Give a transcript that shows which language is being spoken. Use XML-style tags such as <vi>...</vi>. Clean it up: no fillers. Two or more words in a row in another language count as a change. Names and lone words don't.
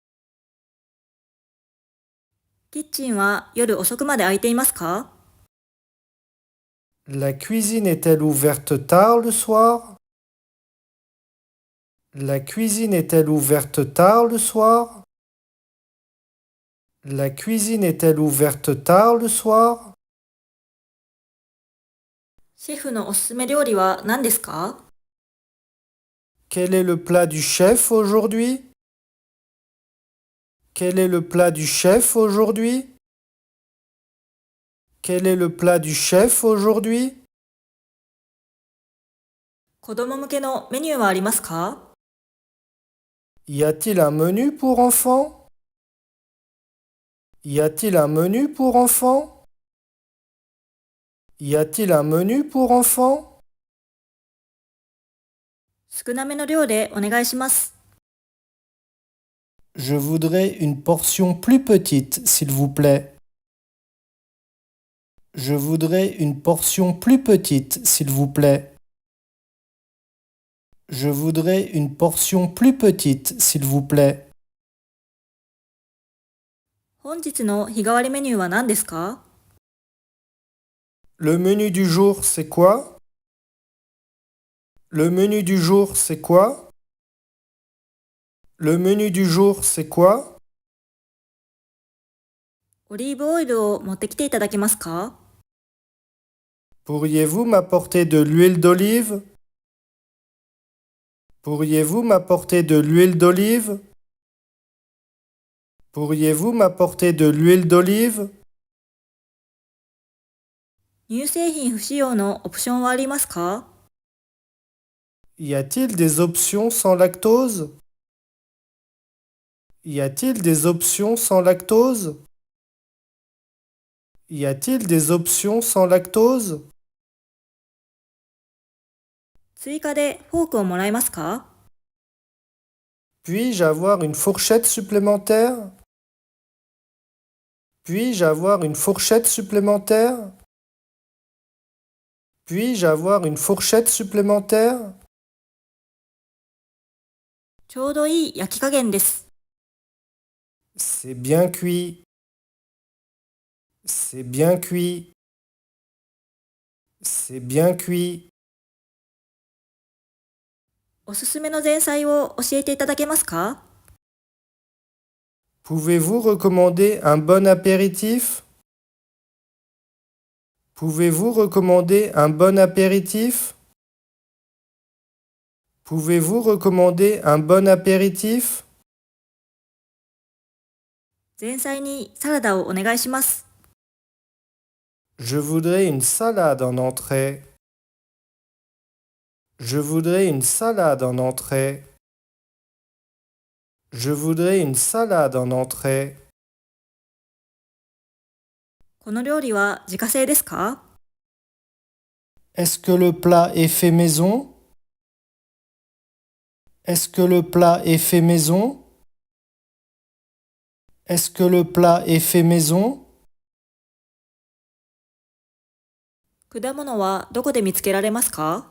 <ja>キッチンは夜遅くまで開いていますか？</ja> <fr>La cuisine est-elle ouverte tard le soir? La cuisine est-elle ouverte tard le soir? La cuisine est-elle ouverte tard le soir?</fr> <ja>シェフのおすすめ料理は何ですか？</ja> <fr>Quel est le plat du chef aujourd'hui? Quel est le plat du chef aujourd'hui? Quel est le plat du chef aujourd'hui?</fr> <ja>子供向けのメニューはありますか？</ja> <fr>Y a-t-il un menu pour enfants? Y a-t-il un menu pour enfants? Y a-t-il un menu pour enfants?</fr> <ja>少なめの量でお願いします。</ja> <fr>Je voudrais une portion plus petite, s'il vous plaît. Je voudrais une portion plus petite, s'il vous plaît. Je voudrais une portion plus petite, s'il vous plaît.</fr> <ja>本日の日替わりメニューは何ですか？</ja> <fr>Le menu du jour, c'est quoi? Le menu du jour, c'est quoi? Le menu du jour, c'est quoi?</fr> <ja>オリーブオイルを持ってきていただけますか？</ja> <fr>Pourriez-vous m'apporter de l'huile d'olive? Pourriez-vous m'apporter de l'huile d'olive? Pourriez-vous m'apporter de l'huile d'olive?</fr> <ja>乳製品不使用のオプションはありますか？</ja> <fr>Y a-t-il des options sans lactose? Y a-t-il des options sans lactose? Y a-t-il des options sans lactose?</fr> <ja>追加でフォークをもらえますか？</ja> <fr>Puis-je avoir une fourchette supplémentaire? Puis-je avoir une fourchette supplémentaire? Puis-je avoir une fourchette supplémentaire?</fr> <ja>ちょうどいい焼き加減です。</ja> <fr>C'est bien cuit. C'est bien cuit. C'est bien cuit.</fr> <ja>おすすめの前菜を教えていただけますか？</ja> <fr>Pouvez-vous recommander un bon apéritif? Pouvez-vous recommander un bon apéritif? Pouvez-vous recommander un bon apéritif?</fr> <ja>前菜にサラダをお願いします。</ja> <fr>Je voudrais une salade en entrée. Je voudrais une salade en entrée. Je voudrais une salade en entrée.</fr> <ja>この料理は自家製ですか？</ja> <fr>Est-ce que le plat est fait maison? Est-ce que le plat est fait maison? Est-ce que le plat est fait maison?</fr> <ja>果物はどこで見つけられますか？</ja>